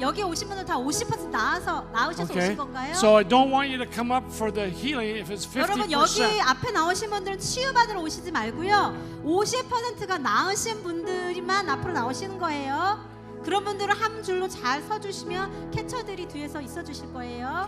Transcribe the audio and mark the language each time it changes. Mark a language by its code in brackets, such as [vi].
[ko] 여기 오신 분들 다 50% 나으셔서 [en] Okay. [ko] 오신 건가요? [en] So I don't want you to come up for the healing if it's [ko] 여러분 여기 [en] 50%. [ko] 앞에 나오신 분들은 치유받으러 오시지 말고요. 50%가 나으신 분들만 앞으로 나오시는 거예요. 그런 분들은 한 줄로 잘 서주시면 캐쳐들이 뒤에서 있어 주실 거예요.